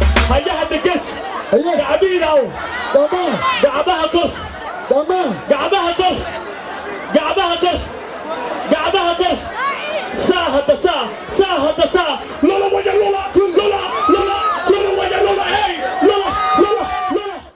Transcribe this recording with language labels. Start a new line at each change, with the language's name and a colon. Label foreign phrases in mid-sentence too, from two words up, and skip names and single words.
Somali: Haya, hadda gees. Haye. Gacmihiina aw. Dhammaan. Gacmaha kor. Dhammaan. Gacmaha kor. Gacmaha kor. Gacmaha kor. Saa hadda saa. Saa hadda saa. Lola waya lola. Lola, lola. Lola waya lola. Hey, lola, lola, lola.